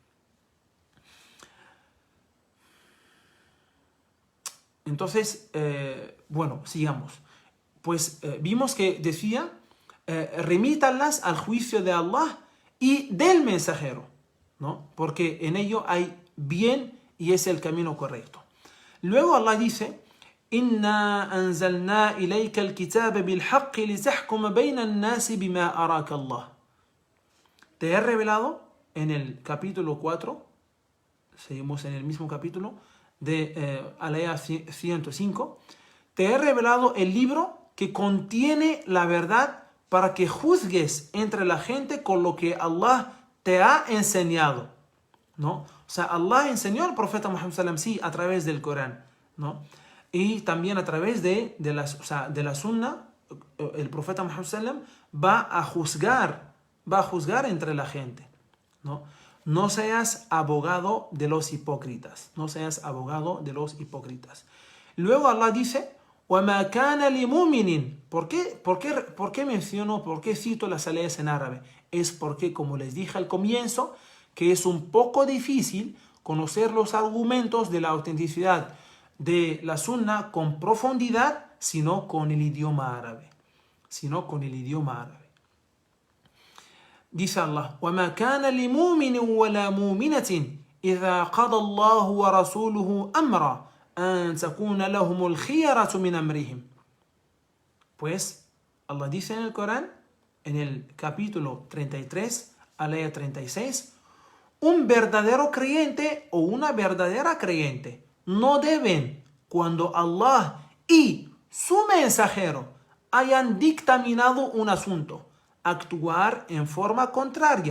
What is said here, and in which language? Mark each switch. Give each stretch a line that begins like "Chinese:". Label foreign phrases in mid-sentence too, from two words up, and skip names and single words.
Spanish: Entonces, sigamos. Pues vimos que decía, remítanlas al juicio de Allah y del mensajero, ¿no? Porque en ello hay bien y es el camino correcto. Luego Allah dice,
Arabic: إنا أنزلنا إليك الكتاب بالحق لتحكم بين الناس بما أراك الله.
Spanish: Te he revelado en el capítulo 4, seguimos en el mismo capítulo, de Alaya 105, te he revelado el libro que contiene la verdad para que juzgues entre la gente con lo que Allah te ha enseñado, ¿no? Allah enseñó al profeta Muhammad sallam, sí, a través del Corán, ¿no? Y también a través de la Sunna, el profeta Muhammad sallam va a juzgar entre la gente, ¿no? No seas abogado de los hipócritas. No seas abogado de los hipócritas. Luego Allah dice,
Arabic: وَمَا كَانَ لِمُؤْمِنٍ.
Spanish: ¿Por qué menciono, por qué cito las leyes en árabe? Es porque, como les dije al comienzo, que es un poco difícil conocer los argumentos de la autenticidad de la sunna con profundidad, sino con el idioma árabe.
Arabic: Dice Allah, وَمَا كَانَ لِمُؤْمِنٍ وَلَا مُؤْمِنَةٍ إِذَا قَضَى اللَّهُ وَرَسُولُهُ أَمْرًا أَن تَكُونَ لَهُمُ الْخِيَرَةُ مِنْ أَمْرِهِمْ.
Spanish: Pues Allah dice en el Corán, en el capítulo 33, alaya 36, un verdadero creyente o una verdadera creyente no deben, cuando Allah y su mensajero hayan dictaminado un asunto, actuar en forma contraria.